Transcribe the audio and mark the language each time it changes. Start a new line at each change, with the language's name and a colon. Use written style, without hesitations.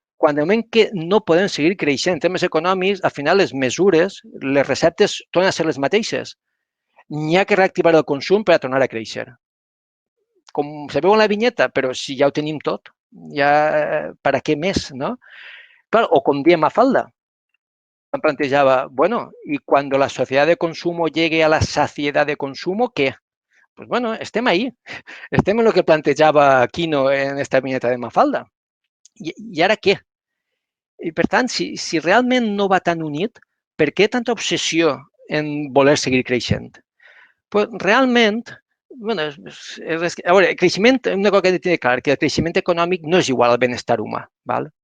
Catalan: Quan de moment que no podem seguir creixent en termes econòmics, al final les mesures, les receptes tornen a ser les mateixes. N'hi ha que reactivar el consum per a tornar a créixer. Com se veu en la vinyeta, però si ja ho tenim tot, ja per a què més, no? Clar, o com diem a Falda,
Spanish: planteaba, bueno, y cuando la sociedad de consumo llegue a la saciedad de consumo, ¿qué? Pues bueno, estem ahí, estem en lo que planteaba Quino en esta viñeta de Mafalda.
Catalan: I ara què? I per tant, si realment no va tan unit, per què tanta obsessió en voler seguir creixent? Pues realment, bueno, a veure, el creixement, una cosa que he de tenir clar, que el creixement econòmic no és igual al benestar humà. Val?